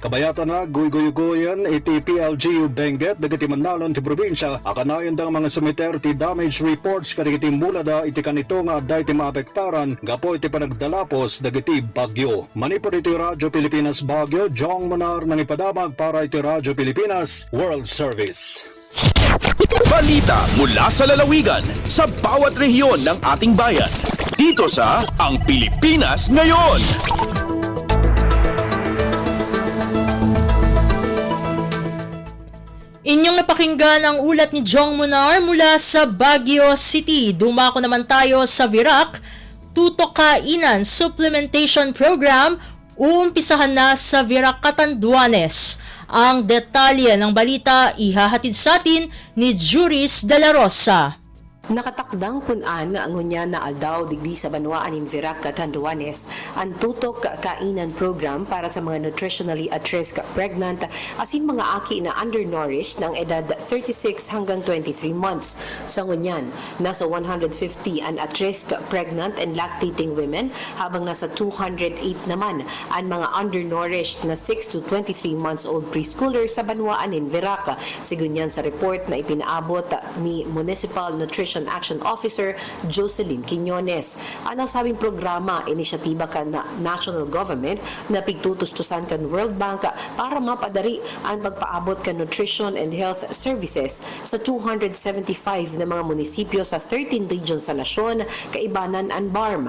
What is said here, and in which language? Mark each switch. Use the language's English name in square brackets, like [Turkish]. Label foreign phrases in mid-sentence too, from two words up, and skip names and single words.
[Iloko] Kabayatan na guyguyan iti PLGU Benguet dagiti manalon ti probinsya akanayon dang mga sumiter ti [English] damage reports [Iloko] kadagiti mulada iti kanito nga adday ti maapektaran gapo iti panagdalapos dagiti bagyo. Manipod iti Radyo Pilipinas Baguio, Jong Munar nang ipadamag para iti Radyo Pilipinas World Service. [Filipino] Balita mula sa lalawigan sa bawat rehiyon ng ating bayan. Dito sa Ang Pilipinas Ngayon. Inyong napakinggan ang ulat ni Jong Munar mula sa Baguio City. Dumako naman tayo sa Virac. Tutokainan Supplementation Program uumpisahan na sa Virac, Catanduanes. Ang detalye ng balita ihahatid sa atin ni Juris de la Rosa. [Bikol] Nakatakdang punan nga ngunya na aldaw digdi sa Banwaan in Virac, Catanduanes ang tutok kainan program para sa mga [English] nutritionally at risk pregnant [Bikol] asin mga aki na undernourished ng edad 36 hanggang 23 months. Sa ngunyan, nasa 150 ang [English] at risk pregnant and lactating women [Bikol] habang nasa 208 naman ang mga undernourished na 6 to 23 [English] months old preschoolers [Bikol] sa Banwaan in Virac. Sigunyan sa report na ipinaabot ni Municipal Nutrition Action Officer Jocelyn Quiñones. Ang nasabing programa, inisyatiba kan na [English] national government [Bikol] na pigtutustusan kan World Bank para mapadari ang pagpaabot kan [English] nutrition and health services [Bikol] sa 275 na mga munisipyo sa 13 regions sa nasyon, kaibanan ang BARM.